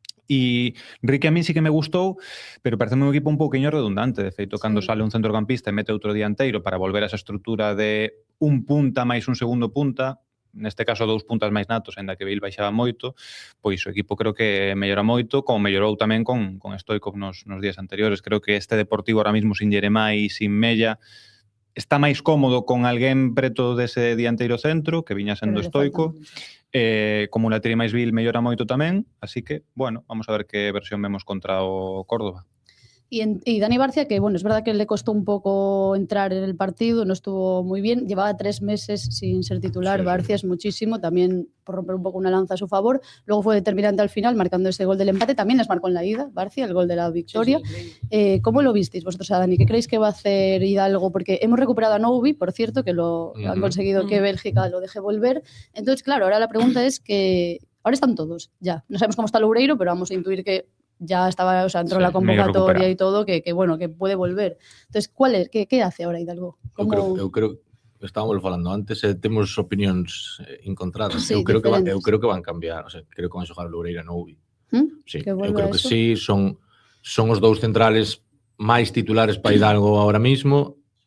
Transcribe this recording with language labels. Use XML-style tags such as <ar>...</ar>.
<gl>E Rique a mí sí que me gustou, pero parece un equipo un pouquinho redundante. De feito, cando sale un centrocampista e mete outro dianteiro para volver a esa estrutura de un punta máis un segundo punta, neste caso 2 puntas máis natos, ainda que Bale baixaba moito, pois o equipo creo que mellora moito, como mellorou tamén con Stoichkov nos días anteriores. Creo que este Deportivo ahora mismo sin Jeremai e sin Mella está máis cómodo con alguén preto dese dianteiro centro, que viña sendo Stoichkov. Como o lateral máis Bale mellora moito tamén, así que, bueno, vamos a ver que versión vemos contra o Córdoba.</gl> <es>Y Dani Barcia, que bueno, es verdad que le costó un poco entrar en el partido, no estuvo muy bien, llevaba 3 meses sin ser titular, sí. Barcia es muchísimo, también por romper un poco una lanza a su favor, luego fue determinante al final, marcando ese gol del empate, también les marcó en la ida, Barcia, el gol de la victoria. Sí. ¿Cómo lo visteis vosotros a Dani? ¿Qué creéis que va a hacer Hidalgo? Porque hemos recuperado a Noubi, por cierto, que lo han conseguido que Bélgica lo deje volver, entonces claro, ahora la pregunta es que ahora están todos, ya, no sabemos cómo está Loureiro, pero vamos a intuir que ya estaba, o sea, entró la convocatoria y todo, que bueno, que puede volver. Entonces, ¿cuál es? ¿Qué hace ahora Hidalgo?</es> <gl>Eu creo estábamos falando antes, temos opinións encontradas. Sí, eu creo que van cambiar, o sea, creo que van xogar Loureiro e Noubi. Sí, eu creo que sí, son os dous centrales máis titulares para Hidalgo ahora mismo.</gl>